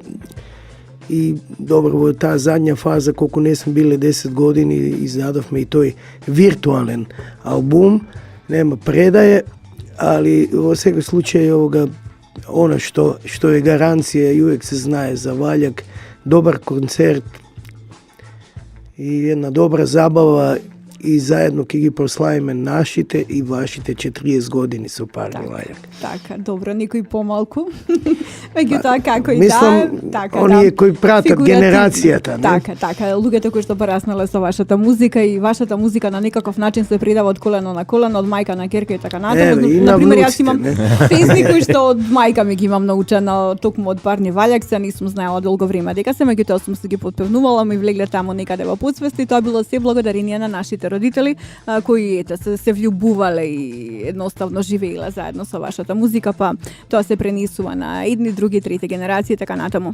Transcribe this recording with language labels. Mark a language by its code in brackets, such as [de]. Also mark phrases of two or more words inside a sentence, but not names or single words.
[hr] I dobro, ta zadnja faza, koliko ne smo bili 10 godini, [mk] издадовме и тој виртуален албум, [hr] nema predaje, ali u svega slučaju ono što je garancija i uvijek se znaje za valjak, dobar koncert i jedna dobra zabava i zajedno [mk] ќе ги прославиме нашите и вашите 40 години [hr] su parni valjak. [mk] Така, добро, никој помалку. Меѓутоа, како и така, оние кои пратат генерацијата, не? Така, луѓето кои што пораснале со вашата музика и вашата музика на некаков начин се предава од колено на колено, од мајка на керка и така натаму. Например, јас имам песни кои што од мајка ми ги имам научена токму од парни ваљак, се нисум знаела долго време дека се, меѓутоа сум се ги потпевнувала, ми влегле таму некаде во подсвест и тоа било се благодарение на нашите родители кои се влюбувале и едноставно живееле заедно со вашата музика, па тоа се пренесува на едни, други, трети генерации и така натаму.